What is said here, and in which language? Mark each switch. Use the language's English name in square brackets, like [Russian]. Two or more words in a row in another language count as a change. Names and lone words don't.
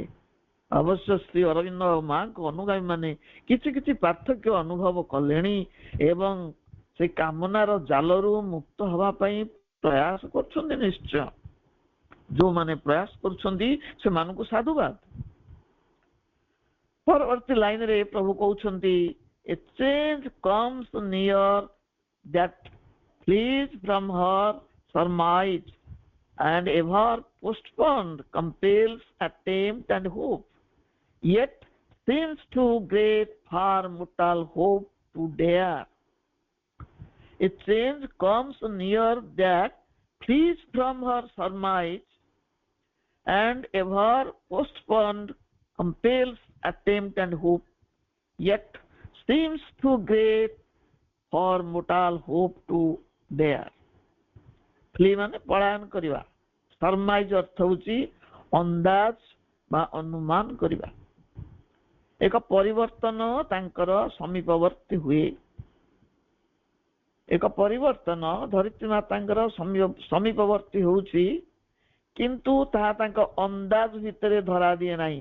[Odia] ଅବଶ୍ୟ ଶ୍ରୀ ଅରବିନ୍ଦ ମାଙ୍କ ଅନୁଗାମୀ ମାନେ କିଛି କିଛି ପାର୍ଥକ୍ୟ ଅନୁଭବ କଲେଣି ଏବଂ ସେ କାମନାର ଜାଲରୁ ମୁକ୍ତ ହେବା ପାଇଁ ପ୍ରୟାସ କରୁଛନ୍ତି। ନିଶ୍ଚୟ ଯୋଉମାନେ ପ୍ରୟାସ କରୁଛନ୍ତି ସେମାନଙ୍କୁ ସାଧୁବାଦ। ପରବର୍ତ୍ତୀ ଲାଇନରେ ପ୍ରଭୁ କହୁଛନ୍ତି, [English] a change comes near that flees from her surmise and ever postponed compels attempt and hope, yet seems too great for mortal hope to dare. A change comes near that flees from her surmise and ever postponed compels attempt and hope, yet seems too great for mortal hope to dare. [Odia] Flee ମାନେ ପଳାୟନ କରିବା, ସରମାଇଜ ଅର୍ଥ ହେଉଛି ଅନ୍ଦାଜ ବା ଅନୁମାନ କରିବା। ଏକ ପରିବର୍ତ୍ତନ ତାଙ୍କର ସମୀପବର୍ତ୍ତୀ ହୁଏ। ଏକ ପରିବର୍ତ୍ତନ ଧରିତ୍ରୀ ମାତାଙ୍କର ସମୀପବର୍ତ୍ତୀ ହେଉଛି, କିନ୍ତୁ ତାହା ତାଙ୍କ ଅନ୍ଦାଜ ଭିତରେ ଧରା ଦିଏ ନାହିଁ।